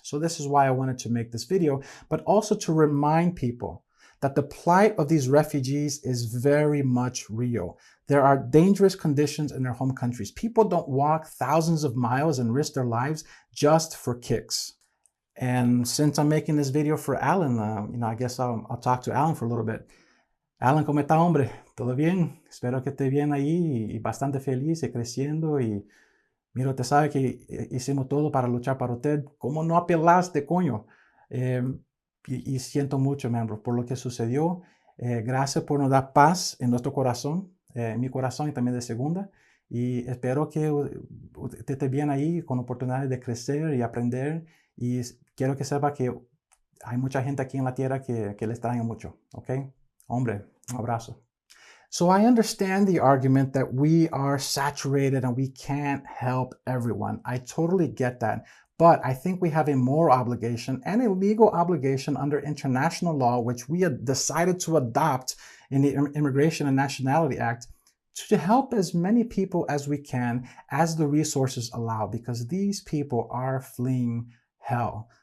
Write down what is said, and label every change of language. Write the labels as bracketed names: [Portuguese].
[English] So this is why I wanted to make this video, but also to remind people that the plight of these refugees is very much real. There are dangerous conditions in their home countries. People don't walk thousands of miles and risk their lives just for kicks. And since I'm making this video for Alan, I guess I'll talk to Alan for a little bit. [Spanish] Alan, ¿cómo está, hombre? ¿Todo bien? Espero que esté bien ahí y bastante feliz y creciendo. Y mira, usted sabe que hicimos todo para luchar para usted. ¿Cómo no apelaste, coño? Y siento mucho, miembro, por lo que sucedió. Gracias por nos dar paz en nuestro corazón, en mi corazón y también de Segunda. Y espero que usted esté bien ahí con oportunidades de crecer y aprender. Y quiero que sepa que hay mucha gente aquí en la tierra que le extraña mucho, ¿ok? Hombre, un abrazo. [English] So I understand the argument that we are saturated and we can't help everyone. I totally get that. But I think we have a moral obligation and a legal obligation under international law, which we had decided to adopt in the Immigration and Nationality Act, to help as many people as we can as the resources allow, because these people are fleeing hell.